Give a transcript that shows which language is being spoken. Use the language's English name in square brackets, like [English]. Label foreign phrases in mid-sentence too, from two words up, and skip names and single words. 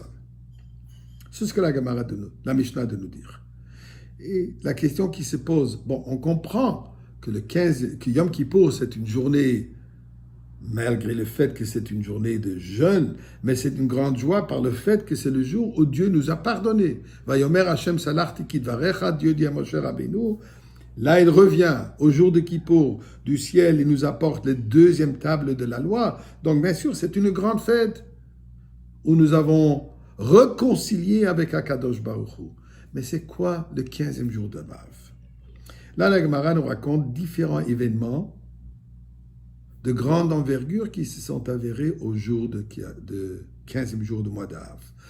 [French] C'est ce que la Gemara la Mishnah de nous dire. Et la question qui se pose, on comprend que que Yom Kippour, c'est une journée, malgré le fait que c'est une journée de jeûne, mais c'est une grande joie par le fait que c'est le jour où Dieu nous a pardonné. [Hebrew] ויאמר ה׳ סלחתי כדברך, [French] Dieu dit à Moshe Rabbeinu. Là, il revient au jour de Kippour du ciel et nous apporte les deuxième table de la loi. Donc, bien sûr, c'est une grande fête où nous avons réconcilié avec Akadosh Baruch Hu. Mais c'est quoi le 15e jour de Av? Là, la Gemara nous raconte différents événements de grande envergure qui se sont avérés au jour de 15e jour du mois d'Av.